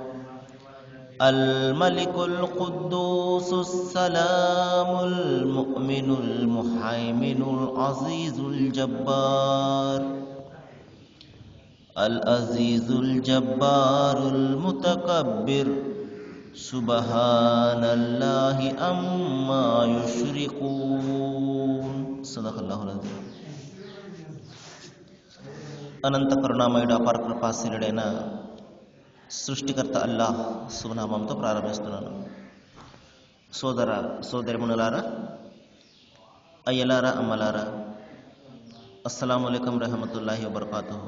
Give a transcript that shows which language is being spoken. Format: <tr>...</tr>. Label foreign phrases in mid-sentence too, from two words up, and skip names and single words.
<ar>الملك القدوس السلام المؤمن المهيمن العزيز الجبار العزيز الجبار المتكبر سبحان الله أما يشركون. صدق الله العظيم.</ar> <te>అనంత కరుణామయుడు అపార కృపాశీలుడైన సృష్టికర్త అల్లాహ్ శుభనామంతో ప్రారంభిస్తున్నాను. సోదర సోదరిమణులారా, అయ్యలారా, అమ్మలారా,</te> <ar>السلام عليكم ورحمة الله وبركاته.</ar>